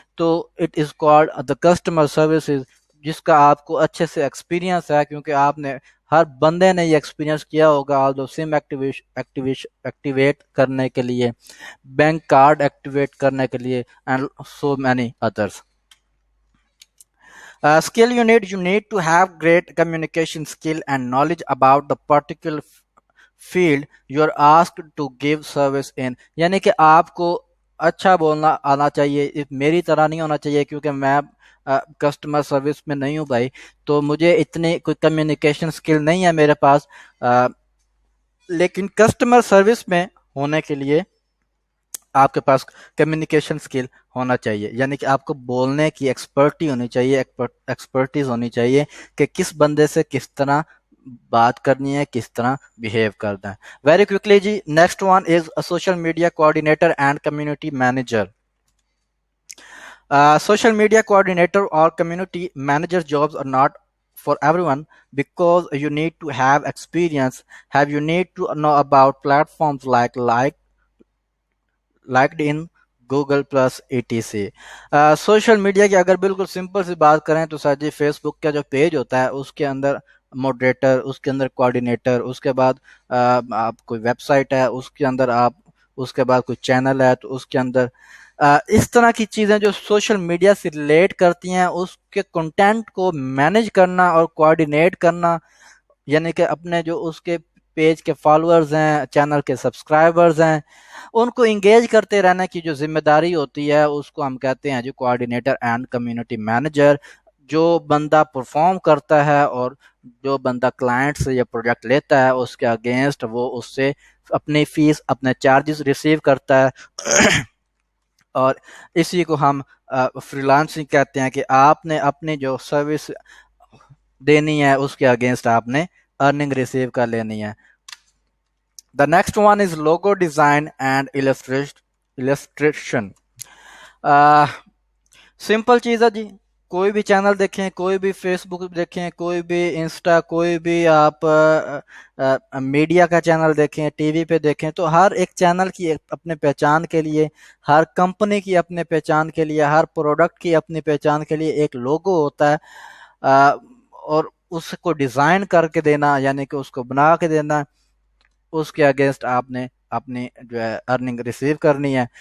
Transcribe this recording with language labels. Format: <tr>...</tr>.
<ur>تو</ur> <en>it is called the</en> <ur>customer services جس کا آپ کو اچھے سے ایکسپیرینس ہے کیونکہ آپ نے ہر بندے نے یہ ایکسپیرینس کیا ہوگا آلدو سم ایکٹیویٹ کرنے کے لیے بینک کارڈ ایکٹیویٹ کرنے کے لیے</ur> <en>And so many others. Skill you need to have great communication skill and knowledge about the particular field you are asked to give service in.</en> <ur>یعنی کہ آپ کو اچھا بولنا آنا چاہیے. میری طرح نہیں ہونا چاہیے کیونکہ میں کسٹمر سروس میں نہیں ہوں بھائی, تو مجھے اتنی کوئی کمیونیکیشن اسکل نہیں ہے میرے پاس. لیکن کسٹمر سروس میں ہونے کے لیے آپ کے پاس کمیونیکیشن اسکل ہونا چاہیے, یعنی کہ آپ کو بولنے کی ایکسپرٹی ہونی چاہیے, ایکسپرٹیز ہونی چاہیے کہ کس بندے سے کس طرح بات کرنی ہے, کس طرح بیہیو کرنا ہے.</ur> <en>Very quickly جی, next one is social media coordinator and community manager. Social media coordinator or community manager jobs are not for everyone because you need to have experience. You need to know about platforms like LinkedIn, Google plus etc.</en> <ur>Social media کی اگر بالکل simple سی بات کریں تو سر جی face بک کا جو page ہوتا ہے اس کے اندر موڈریٹر, اس کے اندر کوآرڈینیٹر, اس کے بعد آپ کوئی ویب سائٹ ہے اس کے اندر آپ, اس کے بعد کوئی چینل ہے تو اس کے اندر اس طرح کی چیزیں جو سوشل میڈیا سے ریلیٹ کرتی ہیں اس کے کنٹینٹ کو مینیج کرنا اور کوآرڈینیٹ کرنا, یعنی کہ اپنے جو اس کے پیج کے فالوورز ہیں, چینل کے سبسکرائبرز ہیں, ان کو انگیج کرتے رہنے کی جو ذمہ داری ہوتی ہے اس کو ہم کہتے ہیں جو کوآرڈینیٹر اینڈ کمیونٹی مینیجر. جو بندہ پرفارم کرتا ہے اور جو بندہ کلائنٹ سے یہ پروجیکٹ لیتا ہے اس کے اگینسٹ وہ اس سے اپنی فیس, اپنے چارجز ریسیو کرتا ہے. اور اسی کو ہم فریلانسنگ کہتے ہیں کہ آپ نے اپنی جو سروس دینی ہے اس کے اگینسٹ آپ نے ارننگ ریسیو کر لینی ہے.</ur> <en>The next one is logo design and illustration.</en> <ur>Simple چیز ہے جی, کوئی بھی چینل دیکھیں, کوئی بھی فیس بک دیکھیں, کوئی بھی انسٹا, کوئی بھی آپ میڈیا کا چینل دیکھیں, ٹی وی پہ دیکھیں, تو ہر ایک چینل کی اپنے پہچان کے لیے, ہر کمپنی کی اپنے پہچان کے لیے, ہر پروڈکٹ کی اپنی پہچان کے لیے ایک لوگو ہوتا ہے, اور اس کو ڈیزائن کر کے دینا یعنی کہ اس کو بنا کے دینا, اس کے اگینسٹ آپ نے اپنی جو ہے ارننگ ریسیو کرنی ہے.</ur>